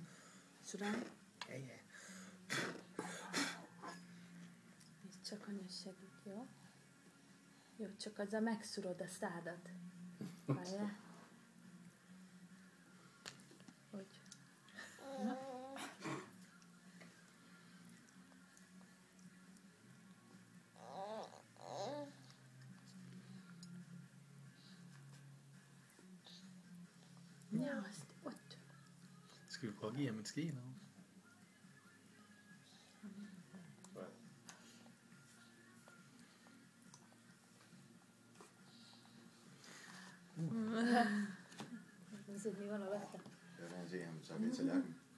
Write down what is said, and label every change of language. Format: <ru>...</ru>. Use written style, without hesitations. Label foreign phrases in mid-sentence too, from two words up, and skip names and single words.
<hu>Surán? Ja, ja. Ez csak anya segít, jó? Jó, csak azzal megszurod a szádat. Várjál. Hogy? Ja, azt ott.</hu> <da>Skal vi prøve at give ham en ske nu? Så vi var nok efter. Jeg vil gerne se ham så lidt tallerken.</da>